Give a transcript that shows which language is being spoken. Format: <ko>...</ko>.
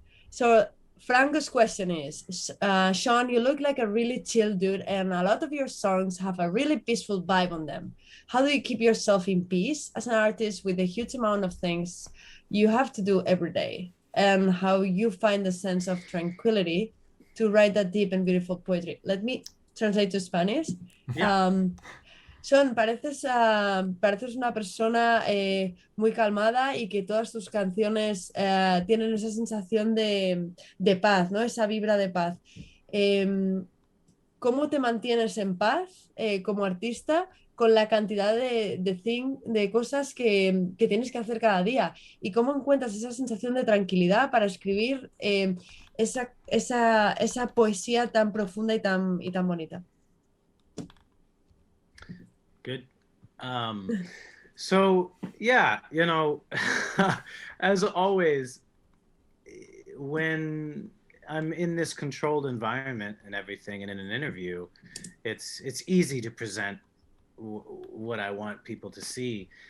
<en>So Franco's question is, Shawn, you look like a really chill dude, and a lot of your songs have a really peaceful vibe on them. How do you keep yourself in peace as an artist with a huge amount of things you have to do every day? And how you find the sense of tranquility to write that deep and beautiful poetry? Let me translate to Spanish. Yeah.</en> <es>Shawn, pareces una persona muy calmada, y que todas tus canciones tienen esa sensación de paz, ¿no? Esa vibra de paz. ¿Cómo te mantienes en paz como artista con la cantidad de cosas que tienes que hacer cada día? ¿Y cómo encuentras esa sensación de tranquilidad para escribir esa poesía tan profunda y tan bonita?</es> <en>Good. So yeah, you know, as always, when I'm in this controlled environment and everything, and in an interview, it's easy to present what I want people to see.</en>